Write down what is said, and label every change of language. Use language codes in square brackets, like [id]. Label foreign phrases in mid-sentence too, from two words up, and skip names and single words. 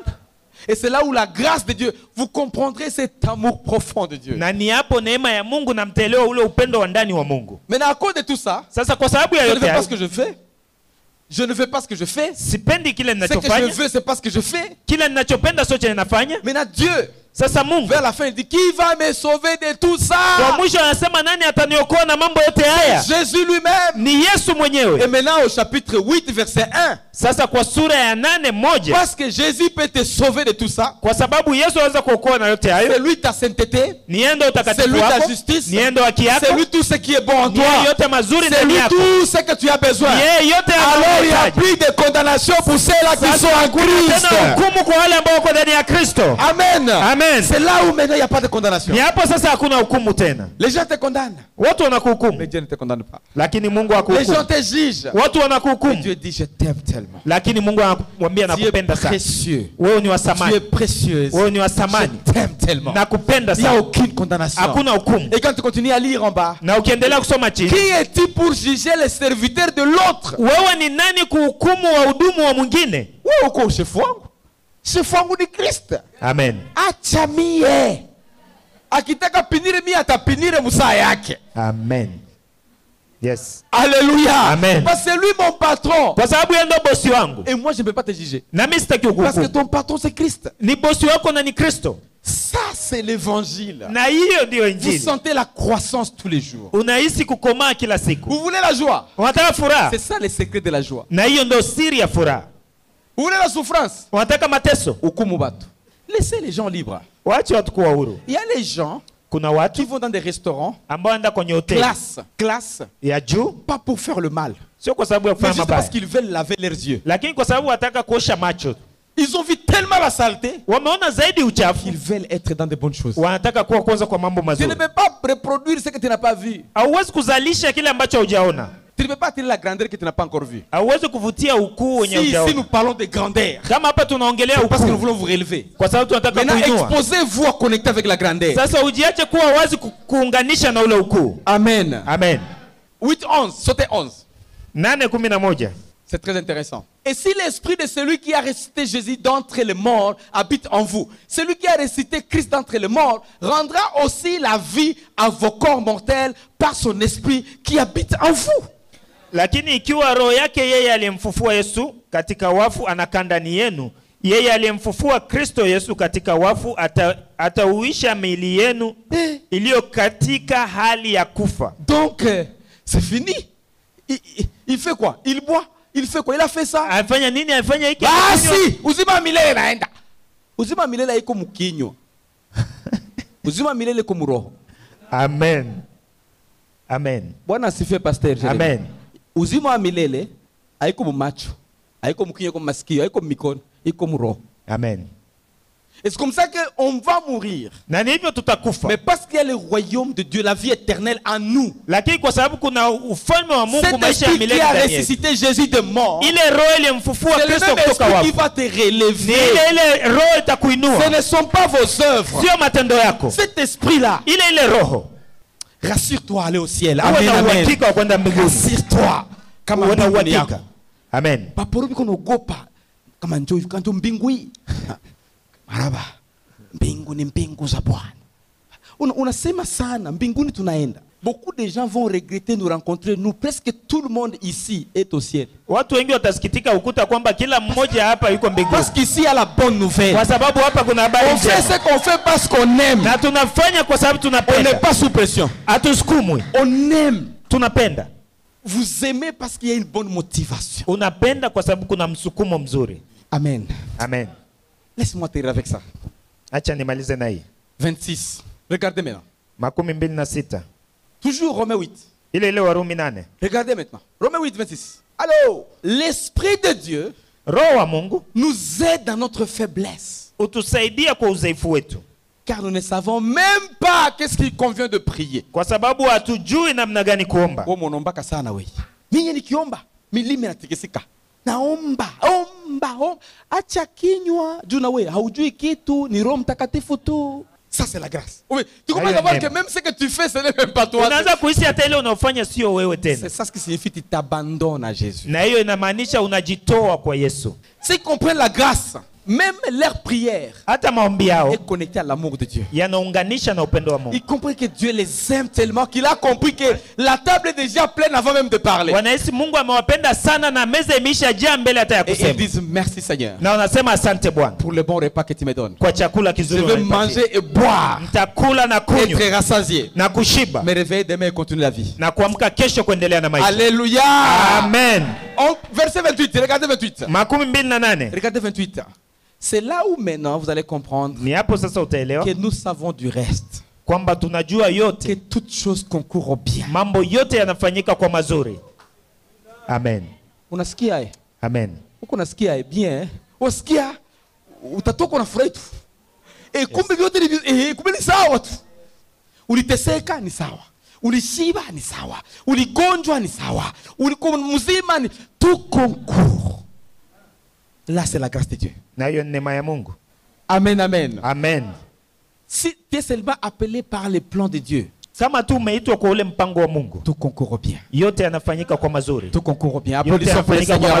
[fr] Et c'est là où la grâce de Dieu, vous comprendrez cet amour profond de Dieu. [sw] Na ni hapo neema ya Mungu na mtaelewa ule upendo wa ndani wa Mungu. [fr] Maintenant à cause de tout ça, [sw] sasa kwa sababu ya [fr] je ne [sw] yote [fr] fais pas ce que je fais. Je ne fais pas ce que je fais. [sw] Sipendi kile ninachofanya. [fr] Ce que je veux, c'est pas ce que je fais. [sw] Kile ninachopenda sio chenye nafanya. [fr] Maintenant Dieu, [sw] sasa Mungu [fr] vers la fin il dit qui va me sauver de tout ça? [sw] Kwa mwisho anasema nani ataniokoa na mambo yote haya? [fr] Jésus lui-même. [sw] Ni Yesu mwenyewe. [fr] Et maintenant au chapitre 8 verset 1. [sw] Sasa kwa sura ya 8:1. [fr] Parce que Jésus peut te sauver de tout ça. [sw] Kwa sababu Yesu anaweza kuokoa na yote hayo. [fr] C'est lui ta sainteté. [sw] Ni yeye ndio utakatifu wako. [fr] C'est lui ta justice. [sw] Ni yeye ndio haki yako. [fr] C'est lui tout ce qui est bon en toi. [sw] Ni yote mazuri ndani yako. [fr] C'est lui tout ce que tu as besoin. [sw] Ni yeye yote [fr] alors il y a plus de condamnation pour ceux-là qui sont en Christ. [sw] Tena hukumu kwa wale ambao wako ndani ya Kristo. Amen. Amen. [fr] C'est là où maintenant il n'y a pas de condamnation. [sw] Ni hapo sasa hakuna hukumu tena. [fr] Les gens te condamnent. [sw] Watu wanakuhukumu. [fr] Mais Dieu ne te condamne pas. [sw] Lakini Mungu hakuhukumu. [fr] Les gens te jugent. [sw] Watu wanakuhukumu. [fr] Dieu dit je t'aime tellement. [sw] Lakini Mungu anamwambia nakupenda sana. [fr] Précieux. [sw] Wewe ni wa thamani. [fr] Tu es précieuse. [sw] Wewe ni wa thamani. [fr] Je t'aime tellement. [sw] Nakupenda sana. [fr] Il n'y a aucune condamnation. [sw] Hakuna hukumu. [fr] Et quand tu continues à lire en bas. [sw] Na ukiendelea kusoma chini. [fr] Qui es-tu pour juger les serviteurs de l'autre? [sw] Wewe ni nani kuhukumu wahudumu wa mwingine? Wewe uko shefu wangu. Shefu wangu ni Kristo. Amen. Acha mie. Akitaka pinire mie atapinire musaa yake. Amen. Yes. [fr] Alléluia. Amen. Parce que c'est lui mon patron. [sw] Kwa sababu yeye ndio bosi wangu. [fr] Et moi je ne peux pas te juger. [sw] Na mimi sitaki kukuhukumu. [fr] Parce que ton patron c'est Christ. [sw] Ni bosi wako na ni Kristo. [fr] Ça c'est l'évangile. [sw] Na hiyo ndio injili. [fr] Vous sentez la croissance tous les jours. [sw] Unahisi kukomaa kila siku. [fr] Vous voulez la joie? [sw] Unataka furaha? [fr] C'est ça le secret de la joie. [sw] Na hiyo ndio siri ya furaha. [fr] Vous voulez la souffrance? [sw] Unataka mateso? Hukumu watu. [fr] Laissez les gens libres. [sw] Waache watu kuwa huru. [fr] Il y a les gens [sw] Kuna watu [fr] qui vont dans des restaurants, [sw] ambao wanaenda kwenye hoteli [fr] classe [sw] ya juu, [fr] pas pour faire le mal, [sw] sio kwa sababu ya [fr] mais [sw] kufanya [fr] juste [sw] mabaya, [fr] parce qu'ils veulent laver leurs yeux. [sw] lakini kwa sababu wataka kuosha macho. [fr] Ils ont vu tellement la saleté, [sw] Wameona zaidi uchafu, [fr] ils veulent être dans de bonnes choses. [sw] wanataka kuwa kwanza kwa mambo [fr] Tu [sw] mazuri. [fr] ne peux pas reproduire ce que tu n'as pas vu. [sw] Hauwezi kuzalisha kile ambacho hujaona. [fr] Tu ne peux pas attirer la grandeur que tu n'as pas encore vue. [sw] Hauwezi kuvutia ukuu wenye [fr] Si [sw] hujaona. [fr] nous parlons de grandeur, [sw] Kama hapa tunaongelea [fr] c'est parce que nous [sw] ukuu, [fr] voulons vous relever. [sw] kwa sababu tunataka [fr] Maintenant, [sw] kuinua. [fr] exposez-vous à connecter avec la grandeur. [sw] Sasa ujiache kuwa wazi kuunganisha na ule ukuu. Amen. Amen. [fr] 8-11, sautez 11. [sw] 8:11. [fr] C'est très intéressant. Et si l'esprit de celui qui a ressuscité Jésus d'entre les morts habite en vous, celui qui a ressuscité Christ d'entre les morts rendra aussi la vie à vos corps mortels par son esprit qui habite en vous. [sw] Lakini ikiwa roho yake yeye aliyemfufua Yesu katika wafu anakaa ndani yenu, yeye aliyemfufua Kristo Yesu katika wafu atauisha miili yenu iliyo katika hali ya kufa. [fr] Donc c'est fini. Il fait quoi? Il boit. Il fait quoi? Il a fait ça. [sw] Afanya nini? Afanya hiki. Basi uzima milele naenda. Uzima milele haiko mkinyo. Uzima milele iko muroho. Amen. Amen. Bwana asifiwe pastor. Amen. Uzima wa milele haiko mumacho, haiko mkinyo, haiko masikio, haiko mikono, iko muroho. Amen. [fr] Et c'est comme ça qu'on va mourir. [sw] Na hivyo tutakufa. [fr] Mais parce qu'il y a le royaume de Dieu, la vie éternelle en nous. [sw] Lakini kwa sababu kuna ufalme wa Mungu, maisha ya milele [fr] qui a [sw] ndani yetu. [fr] ressuscité Jésus de mort. [sw] Ile roho iliyemfufua Kristo kutoka wafu. [fr] Qui va te relever. [sw] Ile roho itakuinua. [fr] Ce ne sont pas vos œuvres. [sw] Sio matendo yako. [fr] Cet esprit-là. [sw] Ile roho. [fr] Rassure-toi, aller au ciel. Amen. Amen. Rassure-toi. [sw] Kama mbinguni yako. Amen. Paporobi konogopa. Kama njoo kanto mbinguni. Maraba. Mbingu ni mbingu za Bwana. Unasema sana mbinguni tunaenda. [fr] Beaucoup de gens vont regretter nous rencontrer. Nous, presque tout le monde ici est au ciel. [sw] Watu wengi watasikitika ukuta kwamba kila mmoja hapa yuko mbinguni. [fr] Parce qu'ici il y a la bonne nouvelle. [sw] Kwa sababu hapa kuna habari njema. [fr] On fait ce qu'on fait parce qu'on aime. [sw] Na tunafanya kwa sababu tunapenda. [fr] On n'est pas sous pression. [sw] Hatusukumwi. [fr] On aime. [sw] Tunapenda. [fr] Vous aimez parce qu'il y a une bonne motivation. [sw] Unapenda kwa sababu kuna msukumo mzuri. Amen. Amen. [fr] Laisse-moi te dire avec ça. [sw] Acha nimalize na hii. [fr] 26. Regardez maintenant. 26. Toujours Romains 8. [sw] Ile Warumi 8. [fr] Regardez maintenant. Romains 8, 26. Alors, l'Esprit de Dieu [sw] Roho wa Mungu [fr] nous aide dans notre faiblesse. [sw] Utusaidia kwa udhaifu wetu. [fr] Car nous ne savons même pas qu'est-ce qu'il convient de prier. [sw] Kwa sababu hatujui namna gani kuomba. Wewe unaomba sana wewe. Mimi nikiomba, milima inatikisika. Naomba, omba. Acha kinywa. Juu na wewe haujui kitu, ni Roho Mtakatifu tu. [fr] Ça c'est la grâce. Oui, tu commences à voir que même ce que tu fais, ce n'est même pas toi. [sw] Unaanza kuhisi hata ile unaofanya sio wewe tena. [fr] C'est ça ce qui signifie tu t'abandonnes à Jésus. [sw] Na hiyo inamaanisha unajitoa kwa Yesu. [fr] S'ils comprennent la grâce, même leur prière [sw] hata maombi yao [fr] est connectée à l'amour de Dieu. [sw] Yanaunganisha na upendo wa Mungu. [fr] Ils comprennent que Dieu les aime tellement qu'il a compris que la table est déjà pleine avant même de parler. [sw] Wanahisi Mungu amewapenda sana na meza imeshajaa mbele hata ya kusema. [fr] Et ils disent merci Seigneur. [sw] Na wanasema asante Bwana. [fr] Pour le bon repas que tu me donnes. [sw] Kwa chakula kizuri. [fr] Je vais manger et boire. [sw] Nitakula na kunywa. [fr] Être rassasié. [sw] Na kushiba. [fr] Me réveiller demain et continuer la vie. [sw] Na kuamka kesho kuendelea na maisha. [fr] Alléluia. [sw] Amen. [fr] Verset 28, regardez 28. 28. Regardez 28. C'est là où maintenant vous allez comprendre que nous savons du reste. Que toutes choses concourent au bien. [sw] Mambo yote yanafanyika kwa mazuri. Amen. Unasikia? Amen. Unasikia bien? Unasikia? Utatoka unafurahi tu. Kumbe vyote kumbe ni sawa tu. Uliteseka ni sawa. Ulishiba ni sawa. Uligonjwa ni sawa. Ulikuwa mzima ni [fr] tout concourt. Là, c'est la grâce de Dieu. Amen, amen. Amen. Si tu es seulement appelé par les plans de Dieu, tout concourt bien. Tout concourt bien. Applaudissons pour le Seigneur.